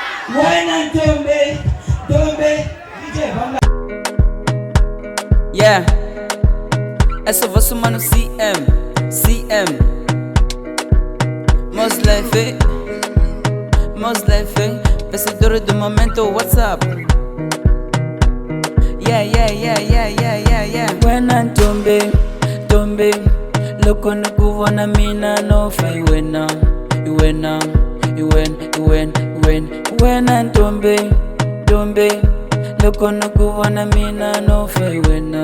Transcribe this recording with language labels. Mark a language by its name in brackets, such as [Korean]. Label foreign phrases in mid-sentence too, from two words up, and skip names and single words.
[Tsonga] Wena Ntombe, Ntombe, DJ Bamba. Yeah, [Portuguese] essa voz mano CM, Most life, vencedor do momento WhatsApp. Yeah. [Tsonga] Wena Ntombe, loko nikuvona mina no fai wena. Wena Ntombe, loko nikuvona mina no fai wena.